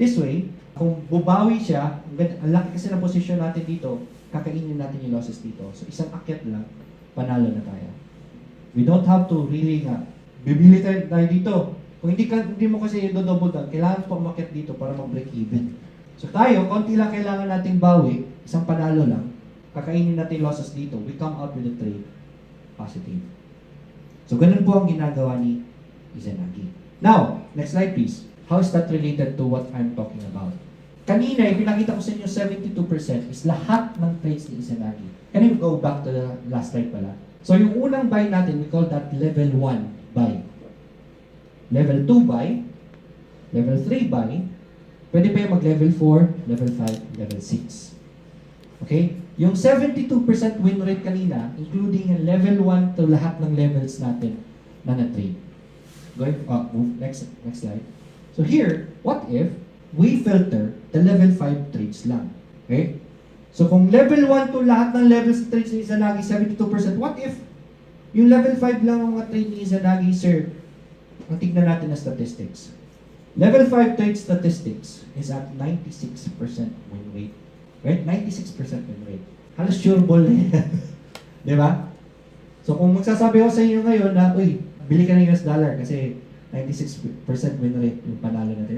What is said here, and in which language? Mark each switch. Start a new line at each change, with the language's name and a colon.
Filipino: This way, kung bubawi siya, ang laki kasi ng position natin dito, kakainin natin yung losses dito. So isang akyat lang, panalo na tayo.
English: We don't have to really
Filipino: bibili tayo dito. Kung hindi mo kasi i-double down, kailangan pa umakyat dito para mag-break even. So tayo, konti lang kailangan nating bawi, isang panalo lang, kakainin natin losses dito,
English: we come out with a trade positive.
Filipino: So ganun po ang ginagawa ni Izanagi.
English: Now, next slide please. How is that related to what I'm talking about?
Filipino: Kanina, ipinakita ko sa inyo 72% is lahat ng trades ni Izanagi.
English: Can you go back to the last slide pala?
Filipino: So yung unang buy natin,
English: we call that level 1 buy. Level 2 buy, level 3 buy, pwede pa yung mag-level 4, level 5, level 6. Okay?
Filipino: Yung 72% win rate kanina, including yung level 1 to lahat ng levels natin na na-trade.
English: Move, next slide. So here, what if we filter the level 5 trades lang? Okay?
Filipino: So kung level 1 to lahat ng levels trades ni Izanagi, 72%, what if yung level 5 lang ang mga trade ni Izanagi, sir? Ang tignan natin na statistics.
English: Level 5 trade statistics is at 96% win rate.
Filipino: Right? 96% win rate. Halos sure ball na yan. Di ba? So kung magsasabi ko sa inyo ngayon na, uy, bili ka ng US dollar kasi 96% win rate yung panalo natin.